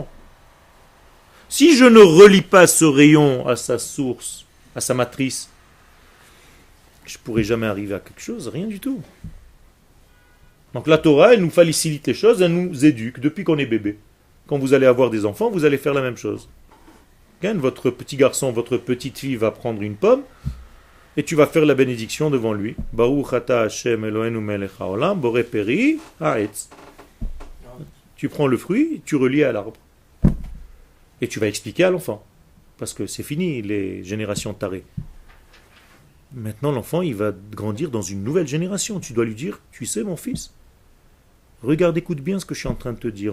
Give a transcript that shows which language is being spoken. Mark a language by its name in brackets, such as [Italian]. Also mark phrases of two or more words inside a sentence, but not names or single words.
[French] Si je ne relie pas ce rayon à sa source, à sa matrice, je ne pourrai jamais arriver à quelque chose, rien du tout. Donc la Torah, elle nous facilite les choses, elle nous éduque depuis qu'on est bébé. Quand vous allez avoir des enfants, vous allez faire la même chose. Votre petit garçon, votre petite fille va prendre une pomme et tu vas faire la bénédiction devant lui. [Hebrew] ברוך אתה ה' אלוהינו מלך העולם בורא פרי הארץ. [French] Tu prends le fruit, tu relis à l'arbre. Et tu vas expliquer à l'enfant. Parce que c'est fini, les générations tarées. Maintenant, l'enfant, il va grandir dans une nouvelle génération. Tu dois lui dire, tu sais, mon fils, regarde, écoute bien ce que je suis en train de te dire.